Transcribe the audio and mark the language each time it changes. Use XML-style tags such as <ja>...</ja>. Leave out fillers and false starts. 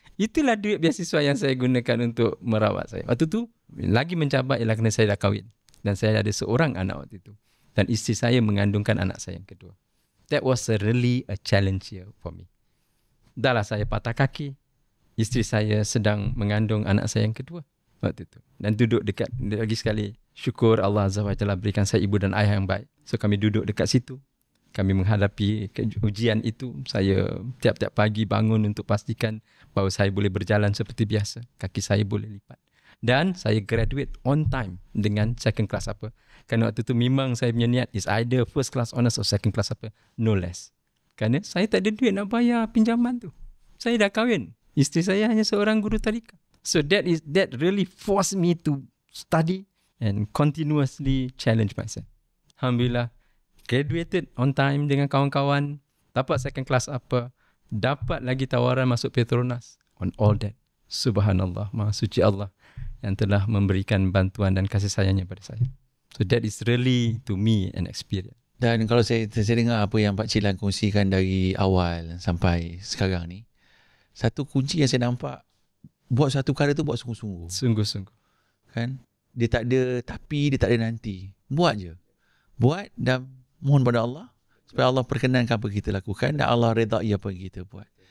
<ms>Itulah duit beasiswa yang saya gunakan untuk merawat saya. Waktu tu lagi mencabar ialah kerana saya dah kahwin dan saya ada seorang anak waktu itu. Dan isteri saya mengandungkan anak saya yang kedua.</ms> <en>That was really a challenge here for me.</en> <ms>Dah lah saya patah kaki. Isteri saya sedang mengandung anak saya yang kedua waktu itu. Dan duduk dekat, lagi sekali, syukur Allah Azza wa Jalla berikan saya ibu dan ayah yang baik. So kami duduk dekat situ. Kami menghadapi ujian itu. Saya tiap-tiap pagi bangun untuk pastikan bahawa saya boleh berjalan seperti biasa. Kaki saya boleh lipat. Dan saya</ms> <en>graduate on time</en> <ms>dengan second class upper. Kerana waktu tu memang saya punya niat</ms> <en>is either first class honours or second class upper, no less.</en> <ms>Kerana saya tak ada duit nak bayar pinjaman tu. Saya dah kahwin. Isteri saya hanya seorang guru tadika.</ms> <en>So that really forced me to study and continuously challenge myself.</en> <ms>Alhamdulillah,</ms> <en>graduated on time</en> <ms>dengan kawan-kawan, dapat second class upper, dapat lagi tawaran masuk Petronas.</ms> <en>On all that,</en> <ms>subhanallah, maha suci Allah yang telah memberikan bantuan dan kasih sayangnya pada saya.</ms> <en>So that is really to me an experience.</en> <ms>Dan kalau saya dengar apa yang Pak Cilan kongsikan dari awal sampai sekarang ni, satu kunci yang saya nampak, buat satu perkara tu buat sungguh-sungguh. Sungguh-sungguh. Kan? Dia tak ada tapi, dia tak ada nanti. Buat je. Buat dan mohon pada Allah supaya Allah perkenankan apa kita lakukan dan Allah redai apa yang kita buat.</ms>